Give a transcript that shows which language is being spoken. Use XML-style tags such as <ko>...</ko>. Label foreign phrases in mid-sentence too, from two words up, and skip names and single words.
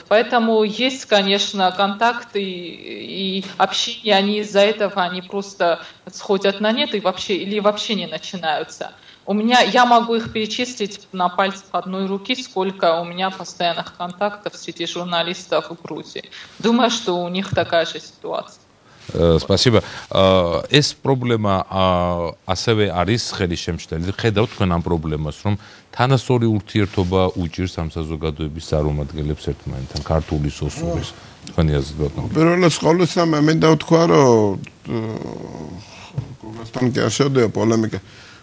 <ru>Поэтому есть, конечно, контакты и общение, из-за этого они просто сходят на нет или вообще не начинаются. Я могу их перечислить на пальцах одной руки, сколько у меня постоянных контактов среди журналистов в Грузии. Думаю, что у них такая же ситуация. Спасибо.</ru> <ka>ეს პრობლემა ასევე არის ხელისშემშლელი. ხედავთ თქვენ ამ პრობლემას, რომ თანასწორი ურთიერთობა უჭირს ამ საზოგადოების წარმომადგენლებს ერთმანეთთან, ქართულის, ოსურის. თქვენი აზრით ბატონო. პირველად ყოვლისა მე მინდა ვთქვა, რომ გოგასთან კი არ შევდეო პოლემიკა.</ka>